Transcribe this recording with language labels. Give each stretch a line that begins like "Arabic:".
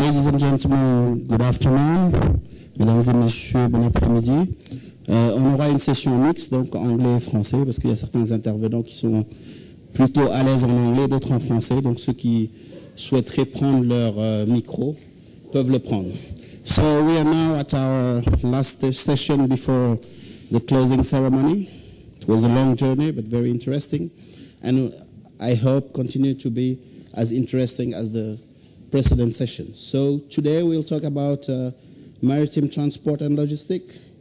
English: and gentlemen, good afternoon.
French: Mesdames et messieurs, bon après-midi. On aura une session mixte, donc anglais et français, parce qu'il y a certains intervenants qui sont plutôt à l'aise en anglais, d'autres en français. Donc ceux qui souhaiteraient prendre leur micro peuvent le prendre.
English: So we are now at our last session before the closing ceremony. It was a long journey, but very interesting. And I hope continue to be as interesting as the precedent session. So today we'll talk about maritime transport and logistics.